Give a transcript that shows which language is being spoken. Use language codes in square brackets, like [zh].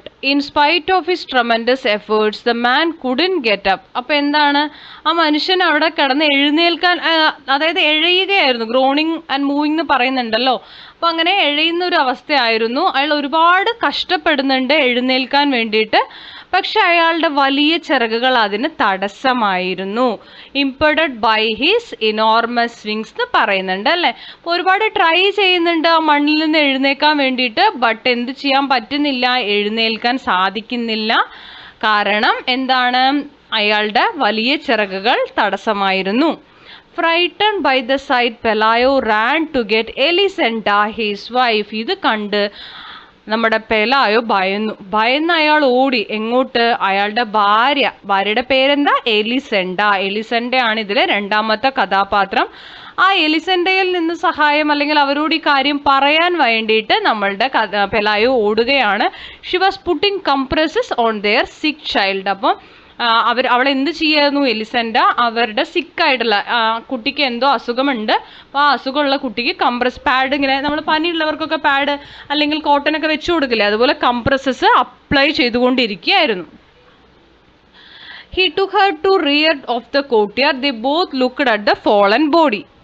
[en] In spite of his tremendous efforts, the man couldn't get up. [ml] അപ്പോൾ എന്താണ്? ആ മനുഷ്യൻ അവിടെ കിടന്ന് എഴുന്നേൽക്കാൻ, അതായത് എഴയുകയായിരുന്നു. [en] groaning and moving [ml] എന്ന് പറയുന്നുണ്ടല്ലോ. അപ്പോൾ അങ്ങനെ എഴയുന്ന ഒരു അവസ്ഥയായിരുന്നു. അയാൾ ഒരുപാട് കഷ്ടപ്പെടുന്നുണ്ട് എഴുന്നേൽക്കാൻ വേണ്ടിയിട്ട്. പക്ഷെ അയാളുടെ വലിയ ചിറകുകൾ അതിന് തടസ്സമായിരുന്നു. [en] impeded by his enormous wings [ml] എന്ന് പറയുന്നുണ്ട് അല്ലേ. അപ്പോൾ ഒരുപാട് ട്രൈ ചെയ്യുന്നുണ്ട് ആ മണ്ണിൽ നിന്ന് എഴുന്നേൽക്കാൻ വേണ്ടിയിട്ട്. ബട്ട് എന്ത് ചെയ്യാൻ പറ്റുന്നില്ല? എഴുന്നേൽക്കാൻ സാധിക്കുന്നില്ല. കാരണം എന്താണ്? അയാളുടെ വലിയ ചിറകുകൾ തടസ്സമായിരുന്നു. [en] Frightened by the sight, Pelayo ran to get Elisenda, his wife. [ml] ഇത് കണ്ട് നമ്മുടെ പെലായോ ഭയന്ന് അയാൾ ഓടി. എങ്ങോട്ട്? അയാളുടെ ഭാര്യയുടെ പേരെന്താ? എലിസെൻഡ ആണ് ഇതിലെ രണ്ടാമത്തെ കഥാപാത്രം. ആ എലിസെൻഡയിൽ നിന്ന് സഹായം, അല്ലെങ്കിൽ അവരോട് ഈ കാര്യം പറയാൻ വേണ്ടിയിട്ട് നമ്മളുടെ പെലായോ ഓടുകയാണ്. [en] She was putting compresses on their sick child. [ml] അപ്പം അവൾ എന്ത് ചെയ്യായിരുന്നു? എലിസെൻഡ അവരുടെ സിക്കായിട്ടുള്ള കുട്ടിക്ക് എന്തോ അസുഖമുണ്ട്. അപ്പോൾ ആ അസുഖമുള്ള കുട്ടിക്ക് കംപ്രസ് പാഡ്, ഇങ്ങനെ നമ്മൾ പനിയുള്ളവർക്കൊക്കെ പാഡ് അല്ലെങ്കിൽ കോട്ടനൊക്കെ വെച്ചു കൊടുക്കില്ലേ, അതുപോലെ compresses apply ചെയ്തുകൊണ്ടിരിക്കുകയായിരുന്നു. [en] He took her to rear of the courtyard. They both looked at the fallen body.